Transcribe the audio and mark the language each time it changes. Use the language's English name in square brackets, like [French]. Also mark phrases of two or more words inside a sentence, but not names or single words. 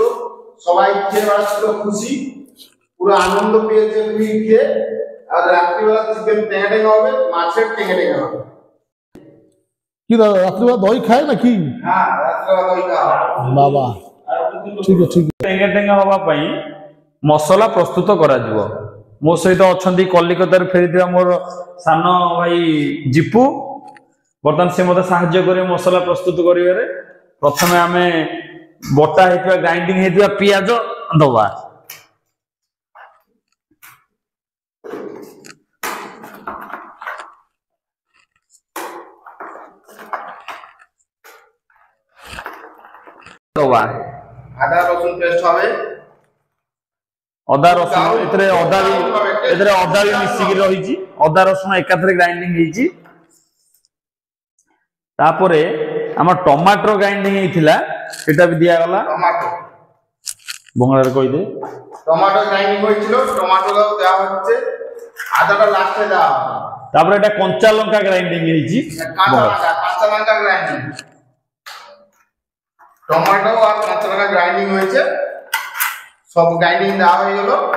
[Bangla] সবাই খেয়ে বেড়াচ্ছিল খুশি, পুরো আনন্দ পেয়েছে খেয়ে। আর রাত্রিবেলা চিকেন টেঙ্গে টেঙ্গে হবে, মাছের টেঙ্গে টেঙ্গে হবে। কি দাদা রাত্রিবেলা দই খায় নাকি? হ্যাঁ রাত্রিবেলা দই খাওয়া বাবা ঠিক আছে ঠিক আছে। [Odia] টেঙ্গা টেঙ্গা হବା ପାଇଁ ମସଲା ପ୍ରସ୍ତୁତ କରାଯିବ। ମୋ ସହିତ ଅଛନ୍ତି କଲିକତାରୁ ଫେରିଥିବା ମୋର ସାନ ଭାଇ ଜିପୁ। ବର୍ତ୍ତମାନ ସେ ମୋତେ ସାହାଯ୍ୟ କରିବେ ମସଲା ପ୍ରସ୍ତୁତ କରିବାରେ। ପ୍ରଥମେ ଆମେ ବଟା ହେଇଥିବା ଗ୍ରାଇଣ୍ଡିଂ ହେଇଥିବା ପିଆଜ ଦବା। [Bangla] আদা রসুন পেস্ট হবে, [Odia] ଅଦା ରସୁଣ ଏଥିରେ ଅଦା ବି ମିଶିକି ରହିଛି। ଅଦା ରସୁଣ ଏକାଥରେ ଗ୍ରାଇଣ୍ଡିଂ ହେଇଛି। ତାପରେ ଆମର ଟମାଟୋ ଗ୍ରାଇଣ୍ଡିଂ ହେଇଥିଲା ସେଟା ବି ଦିଆଗଲା। [Bangla] টমেটো [Odia] ବଙ୍ଗଳାରେ କହିଦେ। [Bangla] টমেটো গ্রাইন্ডিং হয়েছিল, টমেটোটাও দেওয়া হচ্ছে, আদাটা লাস্টে দেওয়া হবে। তারপরে এটা কঞ্চা লঙ্কা গ্রাইন্ডিং ହେଇଛି। কাঁচা লঙ্কা গ্রাইন্ডিং, টমেটো আর কাঁচা লঙ্কা গ্রাইন্ডিং হয়েছে, সব গ্রাইন্ডিং দেওয়া হয়ে গেল।